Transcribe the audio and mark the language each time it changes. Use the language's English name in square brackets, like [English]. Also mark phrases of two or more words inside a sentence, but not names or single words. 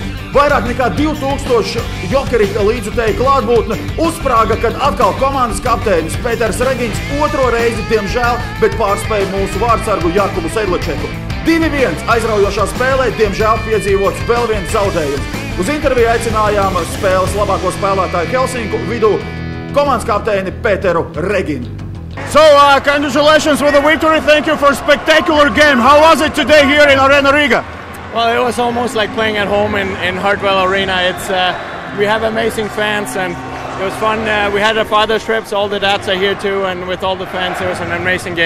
[Latvian] Vairāk nekā 2000 Jokerika līdzjutēju klātbūtne uzsprāga, kad atkal komandas kapteinis Peters Regins otro reizi, diemžēl, bet pārspēja mūsu vārdsargu Jakubu Sedlačeku. 2-1 aizraujošā spēlē, diemžēl piedzīvots vēl viens zaudējums. Uz interviju aicinājām spēles labāko spēlētāju Helsinku vidū komandas kapteini Peteru Reginu. [English] So, congratulations with the victory. Thank you for a spectacular game. How was it today here in Arena Riga? Well, it was almost like playing at home in Hartwell Arena. We have amazing fans and it was fun. We had our father's trips, all the dads are here too, and with all the fans, it was an amazing game.